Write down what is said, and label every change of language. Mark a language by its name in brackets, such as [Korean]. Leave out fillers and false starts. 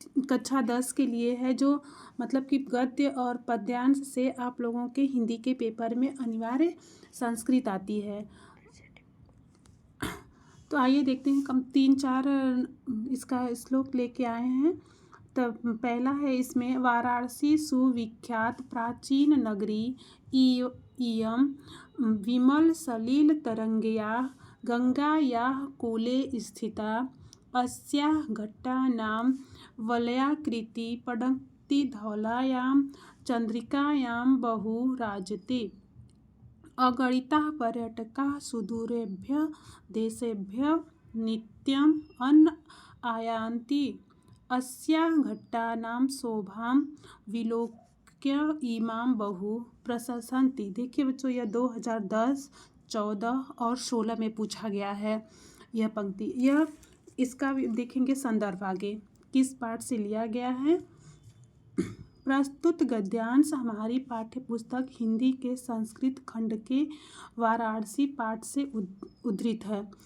[Hindi] कक्षा 10 के लिए है, जो मतलब कि गद्य और पद्यांश से आप लोगों के हिंदी के पेपर में अनिवार्य संस्कृत आती है। तो आइए देखते हैं, कम 3-4 इसका श्लोक लेके आए हैं। तब पहला है इसमें, [Sanskrit] वाराणसी सुविख्यात प्राचीन नगरी इयं विमल सलिल तरंगया गंगायाः कूले स्थिता अस्याः घट्टानां वलयाकृति पडक्ति धौलायां चंद्रिकायां बहु राजते अगणिताः पर्यटकाः सुदूरेभ्यः देशेभ्यः नित्यम् आयान्ति अस्याः घट्टानां शोभां विलोक्य इमां बहु प्रशंसन्ति। [Hindi] देखिए बच्चों, यह 2010, 14 और 16 में पूछा गया है यह पंक्ति। यह इसका देखेंगे संदर्भ आगे किस पाठ से लिया गया है। प्रस्तुत गद्यांश हमारी पाठ्य पुस्तक हिंदी के संस्कृत खंड के वाराणसी पाठ से उद्धृत है।